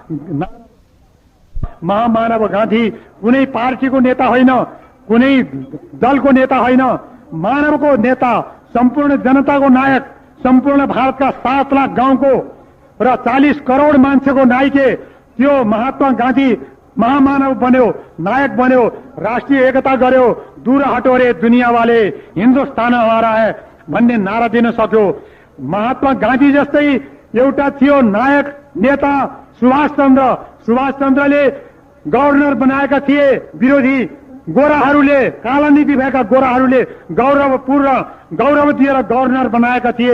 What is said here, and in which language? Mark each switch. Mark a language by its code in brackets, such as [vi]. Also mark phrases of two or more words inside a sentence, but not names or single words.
[ne] महामानव गान्धी कुनै पार्टीको नेता होइन, कुनै दलको नेता होइन, मानवको नेता, सम्पूर्ण जनताको नायक, सम्पूर्ण भारतका 7 लाख गाउँको र 40 करोड मान्छेको नायके त्यो महात्मा गान्धी महामानव बन्यो, नायक बन्यो, राष्ट्रिय एकता गर्यो, [hi] दूर हटो रे दुनिया वाले, हिन्दुस्तान हमारा है [ne] भन्ने नारा दिन सक्यो। महात्मा गान्धी जस्तै एउटा थियो नायक नेता सुभाष चन्द्रले गभर्नर बनाएका थिए विरोधी गोराहरूले, काला नीति भएका गोराहरूले गौरव दिएर गभर्नर बनाएका थिए।